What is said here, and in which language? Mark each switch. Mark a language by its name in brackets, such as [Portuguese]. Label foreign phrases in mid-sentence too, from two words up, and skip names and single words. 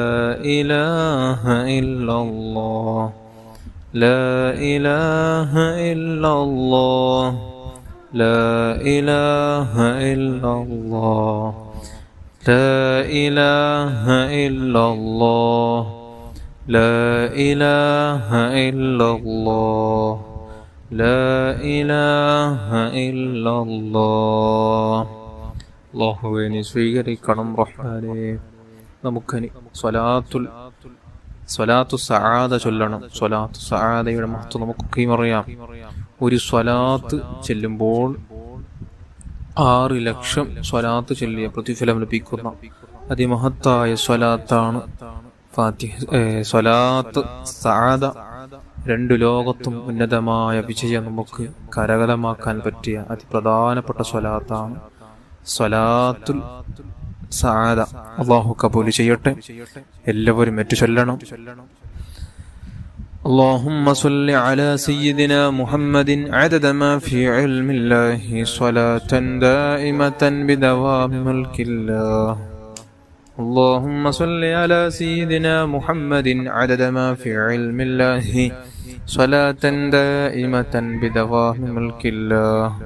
[Arabic] إله إلا الله لا إله إلا الله لا إله إلا الله لا إله إلا الله لا إله إلا الله لا إله إلا الله [Malayalam] അല്ലാഹുവേ നീ സ്വീകരിക്കണം റഹ്മാനേ. നമുക്കനി സ്വലാത്തു സആദ ചൊല്ലണം. സ്വലാത്തു സആദയുടെ മഹത്വം നമുക്കൊക്കെയും അറിയാം. ഒരു സ്വലാത്ത് ചെല്ലുമ്പോൾ 6 ലക്ഷം സ്വലാത്ത് ചൊല്ലിയ പ്രതിഫലം ലഭിക്കുന്ന അതിമഹത്തായ സ്വലാത്താണ് സ്വലാത്ത് സആദ. 2 ലോകത്തും ഉന്നതമായ വിജയം നമുക്ക് കരഗതമാക്കാൻ പറ്റിയ അതിപ്രധാനപ്പെട്ട സ്വലാത്താണ് സ്വലാത്തുൽ സആദ. അല്ലാഹു കബൂൽ ചെയ്യട്ടെ. എല്ലാവരും ചൊല്ലണം. [Arabic] اللهم صل على سيدنا محمد عدد ما في علم الله صلاة دائمة بدوام ملك الله. اللهم صل على سيدنا محمد عدد ما في علم الله صلاة دائمة بدوام ملك الله.